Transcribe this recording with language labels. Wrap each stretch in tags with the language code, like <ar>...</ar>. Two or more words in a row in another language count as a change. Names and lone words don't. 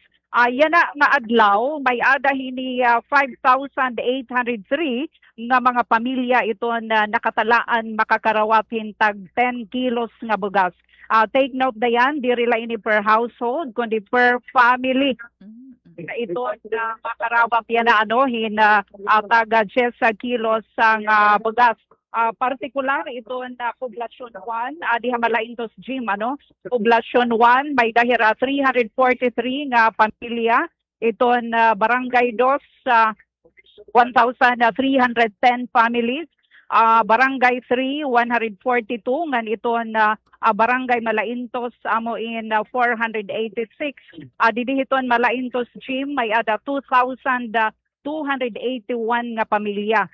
<war>Yan na nga adlaw, may adahin ni 5,803 nga mga pamilya ito na nakatalaan makakarawatin tag 10 kilos nga bugas.</war> <en>Take note</en> <war>dayan, di rila ini</war> <en>per household,</en> <war>kundi</war> <en>per family.</en> <war>Ito na makarawat yan na taga 10 kilos ang bugas. Partikular ito na Poblasyon 1, di hamalaintos gym, Poblasyon 1, may dahil 343 nga pamilya. Ito na Barangay 2, 1,310 families. Barangay 3, 142, ngan ito na Barangay Malaintos, amo in 486. Didihiton Malaintos gym, may ada 2,281 nga pamilya.</war>